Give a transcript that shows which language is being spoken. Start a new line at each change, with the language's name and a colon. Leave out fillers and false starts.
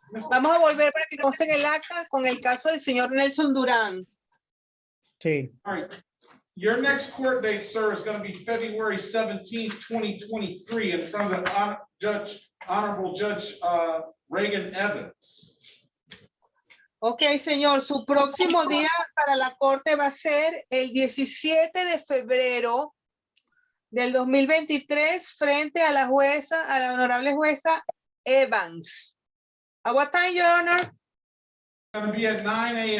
Spanish: Vamos a volver para que conste en el acta con el caso del señor Nelson Durán. Sí.
English: All right, your next court date, sir, is going to be February 17th, 2023 in front of the Honorable Judge Reagan Evans.
Spanish: Ok, señor, su próximo día para la corte va a ser el 17 de febrero del 2023 frente a la jueza, a la honorable jueza Evans.
English: ¿A what time, Your Honor? It's going to be at 9 a.m.